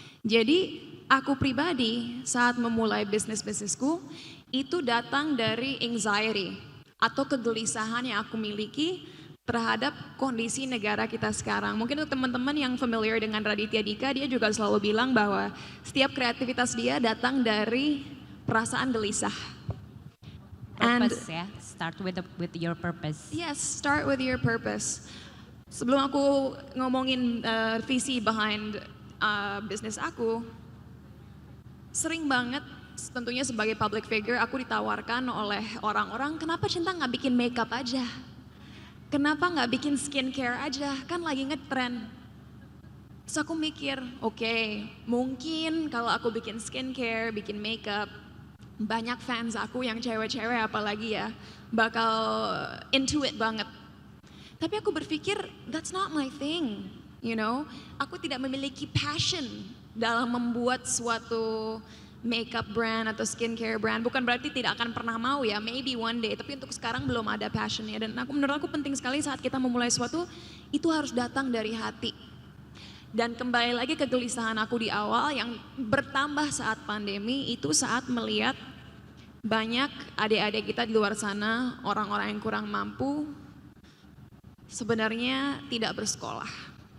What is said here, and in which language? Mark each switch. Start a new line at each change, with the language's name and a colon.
Indonesian: Jadi aku pribadi saat memulai bisnisku, itu datang dari anxiety atau kegelisahan yang aku miliki terhadap kondisi negara kita sekarang. Mungkin untuk teman-teman yang familiar dengan Raditya Dika, dia juga selalu bilang bahwa setiap kreativitas dia datang dari perasaan gelisah.
English: Purpose ya, start with your purpose. Yes, start with your purpose.
Indonesian: Sebelum aku ngomongin visi behind bisnis aku, sering banget tentunya sebagai public figure aku ditawarkan oleh orang-orang, kenapa Cinta nggak bikin makeup aja? Kenapa nggak bikin skincare aja? Kan lagi ngetrend. Terus aku mikir, oke, mungkin kalau aku bikin skincare, bikin makeup, banyak fans aku yang cewek-cewek apalagi ya, bakal
English: into it
Indonesian: banget. Tapi aku berpikir,
English: that's not my thing, you know.
Indonesian: Aku tidak memiliki passion dalam membuat suatu makeup brand atau skincare brand. Bukan berarti tidak akan pernah mau ya,
English: maybe one day.
Indonesian: Tapi untuk sekarang belum ada passionnya. Dan menurut aku penting sekali saat kita memulai sesuatu, itu harus datang dari hati. Dan kembali lagi kegelisahan aku di awal yang bertambah saat pandemi, itu saat melihat banyak adik-adik kita di luar sana, orang-orang yang kurang mampu, sebenarnya tidak bersekolah.